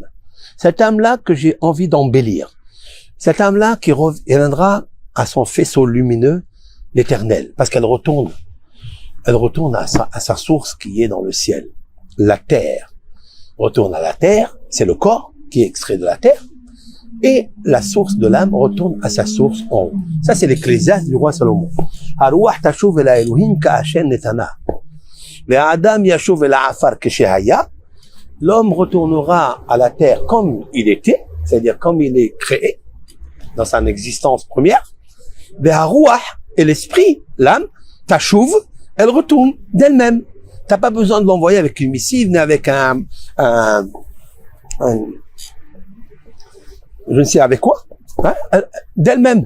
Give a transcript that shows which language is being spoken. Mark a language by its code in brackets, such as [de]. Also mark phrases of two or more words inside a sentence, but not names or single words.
[fr] Cette âme-là que j'ai envie d'embellir. Cette âme-là qui reviendra à son faisceau lumineux, l'éternel, parce qu'elle retourne à sa source qui est dans le ciel. La terre retourne à la terre, c'est le corps qui est extrait de la terre, et la source de l'âme retourne à sa source en haut. Ça, c'est l'Ecclésiaste du roi Salomon. [he] הרוח תשוב אל אלוהים כאשר נתנה. והאדם ישוב אל עפר כשהיה. [fr] L'homme retournera à la terre comme il était, c'est-à-dire comme il est créé, dans sa existence première. Ve'aruah, et l'esprit, l'âme, tashuv, elle retourne d'elle-même. T'as pas besoin de l'envoyer avec une missive, ni avec je ne sais avec quoi, hein, d'elle-même.